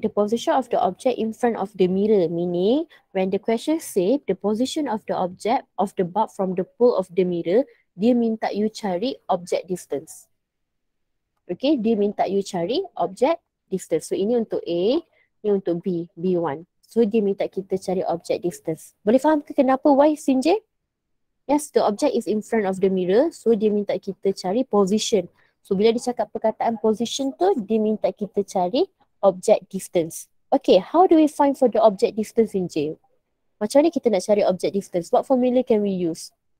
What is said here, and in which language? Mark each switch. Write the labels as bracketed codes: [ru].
[en] The position of the object in front of the mirror, meaning when the question say the position of the object of the bulb from the pole of the mirror, [ms] dia minta you cari [en] object distance. [ms] Okay, dia minta you cari object distance. So ini untuk A, ini untuk B, B1. So dia minta kita cari object distance. Boleh faham ke kenapa why Sinjay? [en] Yes, the object is in front of the mirror. So [ms] dia minta kita cari [en] position. [ms] So bila dia cakap perkataan position tu, dia minta kita cari object distance. [en] Okay, how do we find for the object distance Sinjay? [ms] Macam mana kita nak cari object distance? [en] What formula can we use?